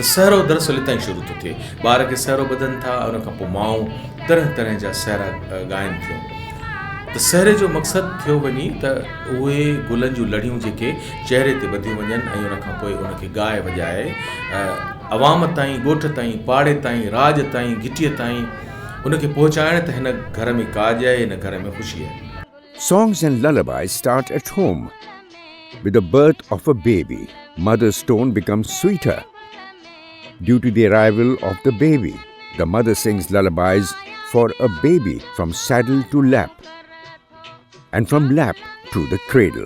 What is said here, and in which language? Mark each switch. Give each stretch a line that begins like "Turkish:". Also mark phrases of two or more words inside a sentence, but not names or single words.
Sindhi: सहरो दरअसल हितां ई शुरू थो थिए ॿार खे सहरो ॿधनि था उन खां पोइ माऊं तरह तरह जा सहरा ॻाइनि थियूं त सहरे जो मक़सदु थियो वञी त उहे गुलनि जूं लड़ियूं जेके चहिरे ते ॿधियूं वञनि ऐं उन खां पोइ उनखे ॻाए वॼाए अवाम ताईं ॻोठ ताईं पाड़े ताईं राज ताईं घिटीअ ताईं उनखे पहुचाइण त हिन घर में काज आहे हिन घर में ख़ुशी आहे।
English: Songs and lullabies start at home. With the birth of a baby, mother's tone becomes sweeter. Due to the arrival of the baby, the mother sings lullabies for a baby from saddle to lap, and from lap to the cradle.